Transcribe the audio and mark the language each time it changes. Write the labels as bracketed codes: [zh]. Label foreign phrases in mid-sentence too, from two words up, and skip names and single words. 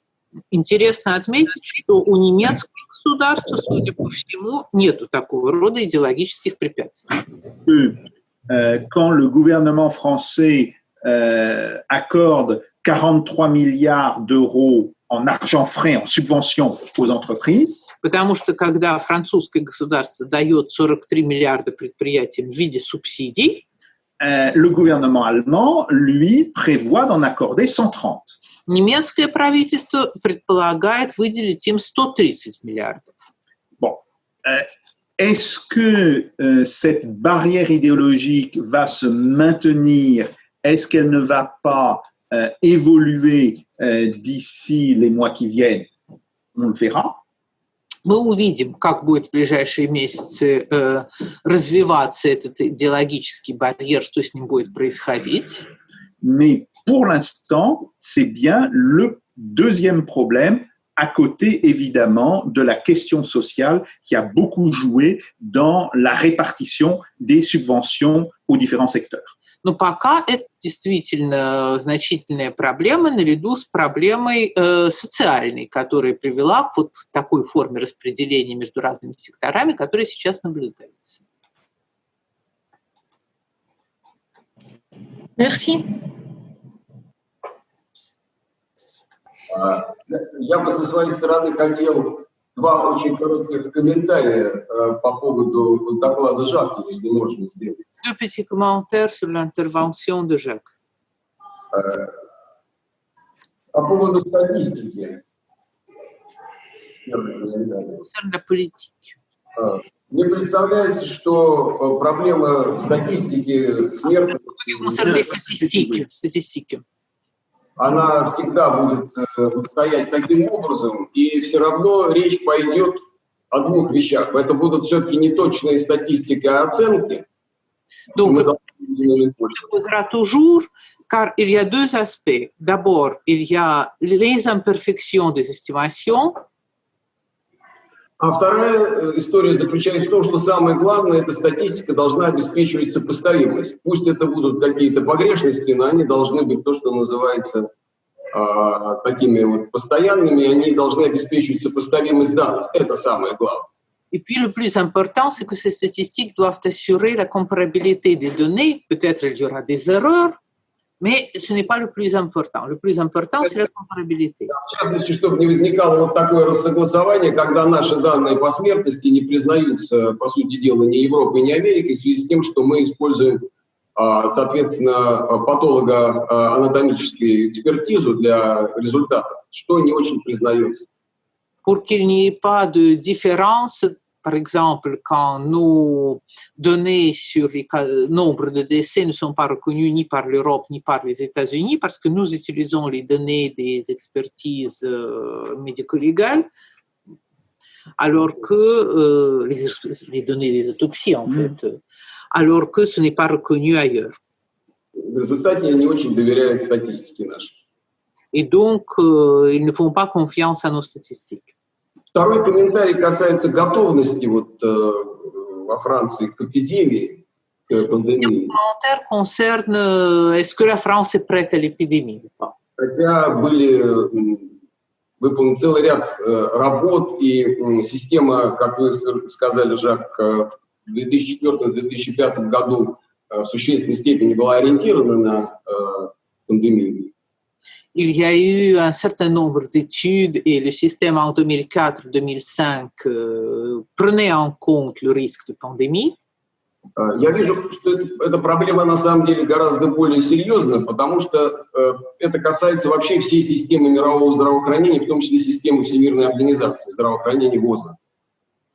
[ru] Интересно отметить, что у немецкого государства, судя по всему, нету такого рода идеологических препятствий. [fr] Quand le gouvernement français accorde 43 milliards d'euros en argent frais, en subvention aux entreprises, [ru] Потому что когда французское государство дает 43 миллиарда предприятиям в виде субсидий, [fr] le gouvernement allemand, lui, prévoit d'en accorder 130. [ru] немецкое правительство предполагает выделить им 130 миллиардов. [fr] Bon. Est-ce que cette barrière idéologique va se maintenir? Est-ce qu'elle ne va pas évoluer d'ici les mois qui viennent? On le verra. [ru] Мы увидим, как будет в ближайшие месяцы развиваться этот идеологический барьер, что с ним будет происходить. [fr] Mais pour l'instant, c'est bien le deuxième problème, à côté évidemment de la question sociale qui a beaucoup joué dans la répartition des subventions aux différents secteurs. [ru] Но пока это действительно значительная проблема наряду с проблемой социальной, которая привела к вот такой форме распределения между разными секторами, которая сейчас наблюдается. [fr] Merci. [ru] Я бы со своей стороны хотел два очень коротких комментария по поводу доклада Жака, если можно сделать. [fr] Deux petits commentaires sur l'intervention de Jacques. [ru] По поводу статистики. [fr] Concerne la politique. [ru] Мне представляется, что проблема статистики смертности, [fr] Concerne les statistiques. [ru] она всегда будет стоять таким образом, и все равно речь пойдет о двух вещах. Это будут все-таки не точные статистики, а оценки. [fr] Donc, il posera toujours, car il y a deux aspects. D'abord, il y a les imperfections des estimations. [ru] А вторая история заключается в том, что самое главное, эта статистика должна обеспечивать сопоставимость. Пусть это будут какие-то погрешности, но они должны быть то, что называется такими вот постоянными, они должны обеспечивать сопоставимость данных. Это самое главное. [fr] Et puis le plus important, c'est que ces statistiques doivent assurer la comparabilité des données. Peut-être il y aura des erreurs, mais ce n'est pas le plus important. Le plus important, c'est la comparabilité. [ru] В частности, чтобы не возникало вот такое рассогласование, когда наши данные по смертности не признаются, по сути дела, ни Европой, ни Америкой, в связи с тем, что мы используем, соответственно, патологоанатомическую экспертизу для результатов, что не очень признается. [fr] Pour qu'il n'y ait pas de différence, par exemple, quand nos données sur le nombre de décès ne sont pas reconnues ni par l'Europe ni par les États-Unis, parce que nous utilisons les données des expertises médico-légales, alors que les données des autopsies, en fait, alors que ce n'est pas reconnu ailleurs. [ru] В результате не очень доверяют статистике нашей. [fr] Et donc, ils ne font pas confiance à nos statistiques. [ru] Второй комментарий касается готовности вот, во Франции к эпидемии, к пандемии. [fr] Le commentaire concerne est-ce que la France est prête à l'épidémie ou pas? [ru] Хотя были выполнен целый ряд работ, и система, как вы сказали, Жак, в 2004-2005 году в существенной степени была ориентирована на пандемию. [fr] Il y a eu un certain nombre d'études et le système en 2004-2005 prenait en compte le risque de pandémie. [ru] Я вижу, что эта проблема на самом деле гораздо более серьезна, потому что это касается вообще всей системы мирового здравоохранения, в том числе системы Всемирной организации здравоохранения ВОЗа.